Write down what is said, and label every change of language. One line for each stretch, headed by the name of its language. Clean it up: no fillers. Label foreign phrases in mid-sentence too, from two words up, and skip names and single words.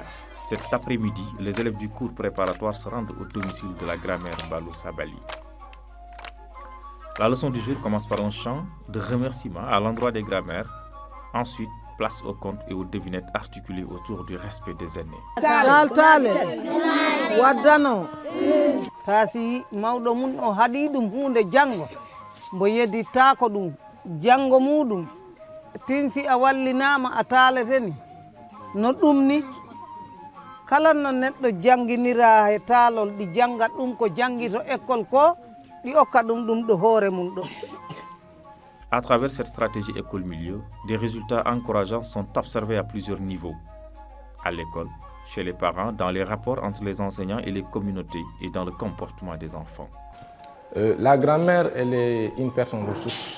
French: Cet après-midi, les élèves du cours préparatoire se rendent au domicile de la grammaire Balou Sabali. La leçon du jour commence par un chant de remerciement à l'endroit des grammaires. Ensuite, place aux contes et aux devinettes articulées autour du respect des aînés.
Fula: No ɗum ni kala no neɗɗo janginira e taalol ɗi jangat ɗum ko jangi to école ko ɗi okka ɗum ɗo hoore mum ɗo.
French: À travers cette stratégie école-milieu, des résultats encourageants sont observés à plusieurs niveaux. À l'école, chez les parents, dans les rapports entre les enseignants et les communautés et dans le comportement des enfants. La grand-mère, elle est une personne ressource.